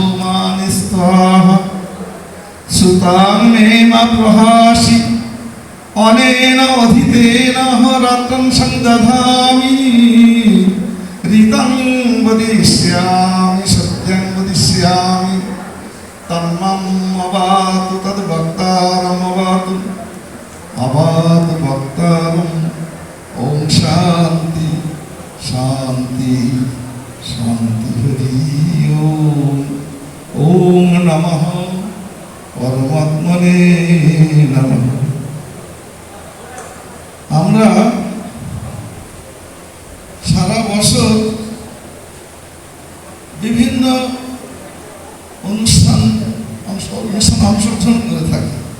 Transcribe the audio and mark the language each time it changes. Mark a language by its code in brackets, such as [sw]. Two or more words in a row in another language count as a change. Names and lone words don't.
[sa] মানিস্তাঃ, সুতাং মে মা প্রহাসি অনেন অধিতেন রাত্রং সংদধামি ঋতং বদিষ্যামি সত্যং বদিষ্যামি তন্মম অবাতু তদ্ভক্তারম অবাতু অবাতু ভক্তারম। ওম শান্তি শান্তি শান্তি হরি ওম। ওম নমঃ পরমাত্মনে নমঃ। [bn] আমরা সারা বছর বিভিন্ন অনুষ্ঠানে অংশগ্রহণ করে থাকি।